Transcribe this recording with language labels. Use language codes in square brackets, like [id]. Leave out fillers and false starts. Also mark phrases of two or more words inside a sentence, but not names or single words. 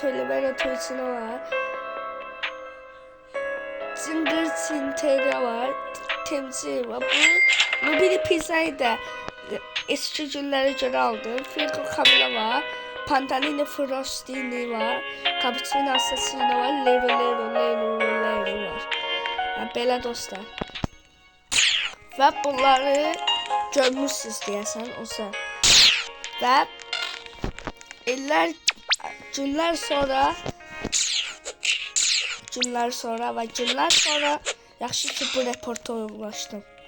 [tr] Toylamera Toysina var. Zinger Zintera var. Temsil var. Bu bir pizzayı da eski günlere göre aldım. Filco Camilla var. Pantalini Frostini var. Cappuccino Assassino var. [az] Lero var. Yani belə dostlar. Və bunları görmüşsünüz deyəsən olsa. Və günlər sonra yaxşı ki bu reporta ulaşdım.